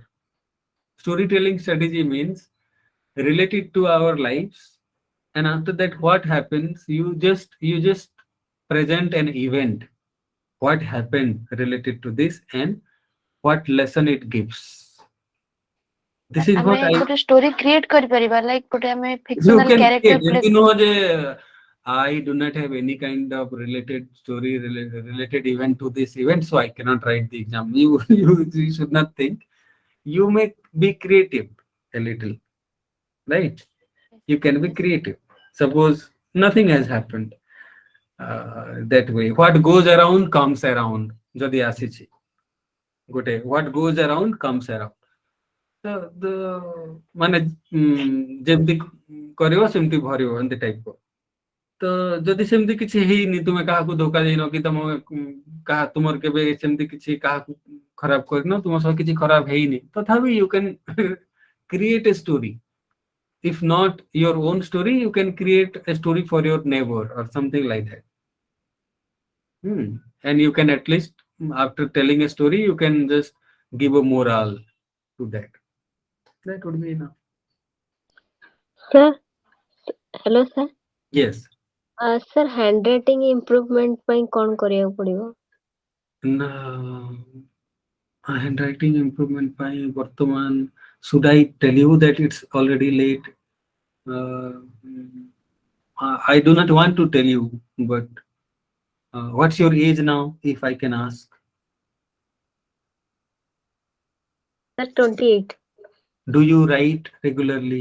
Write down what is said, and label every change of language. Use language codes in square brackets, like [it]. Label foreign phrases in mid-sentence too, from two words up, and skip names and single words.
[en] Storytelling strategy means relate it to our lives, and after that, what happens? You just present an event. What happened related to this, and what lesson it gives. This is [or] ଆମେ [en] what I. [or] ଗୋଟେ [en] story create [or] କରିପାରିବା like ଗୋଟେ ଆମେ [en] You fictional can character create. play. You know, I do not have any kind of related story related event to this event, so I cannot write the exam. You should not think. You may be creative a little, right? You can be creative. Suppose nothing has happened that way. What goes around comes around. [or] ଯଦି ଆସିଛି। ଗୋଟେ. [en] What goes around comes around. [or] The ମାନେ ଯେମିତି କରିବ ସେମିତି ଭରିବ ଏମିତି ଟାଇପ ର। ତ ଯଦି ସେମିତି କିଛି ହେଇନି, ତୁମେ କାହାକୁ ଧୋକା ଦେଇନ କି ତୁମର କେବେ ସେମିତି କିଛି କାହାକୁ ଖରାପ କରିନ, ତୁମ ସହ କିଛି ଖରାପ ହେଇନି, ତଥାପି [en] you can create a story. If not your own story, you can create a story for your neighbor or something like that. And you can at least, after telling a story, you can just give a moral to that. That would be enough. Sir, hello sir. Yes. [or] Sir, [en] handwriting improvement [or] ପାଇଁ କଣ କରିବାକୁ ପଡିବ? [en] Handwriting improvement [or] ପାଇଁ ବର୍ତ୍ତମାନ, [en] should I tell you that it's already late? I do not want to tell you, but what's your age now, if I can ask? Sir, 28. Do you write regularly?